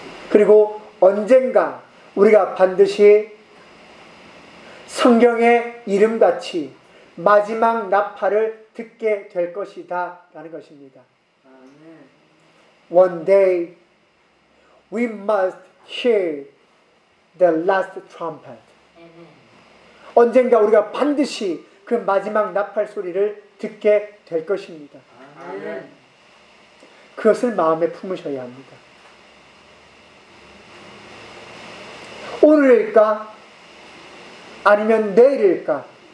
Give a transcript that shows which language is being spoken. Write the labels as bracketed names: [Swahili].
[Korean] 그리고 언젠가 우리가 반드시 성경의 이름같이 마지막 나팔을 듣게 될 것이다 라는 것입니다. [English] One day we must hear the last trumpet. [Korean] 언젠가 우리가 반드시 그 마지막 나팔 소리를 듣게 될 것입니다. 그것을 마음에 품으셔야 합니다. 오늘일까? 아니면 내일일까?